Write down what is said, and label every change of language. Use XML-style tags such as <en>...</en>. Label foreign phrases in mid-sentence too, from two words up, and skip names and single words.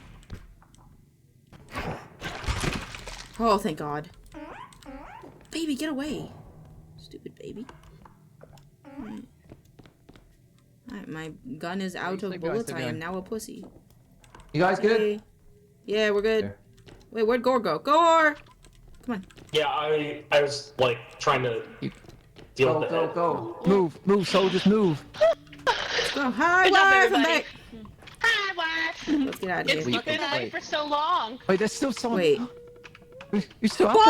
<en>Oh, thank God. Baby, get away. Stupid baby. Alright, my gun is out of bullets. I am now a pussy. You guys good? Yeah, we're good. Wait, where'd Gore go? Gore! Come on. Yeah, I was like trying to deal with it. Go. Move, soldiers, move. Let's go. Hi, Good job, wife. I'm everybody. back. Hi, wife. Let's get out of It's here. been away for so long. Wait, there's still someone. Wait. You're still out</en>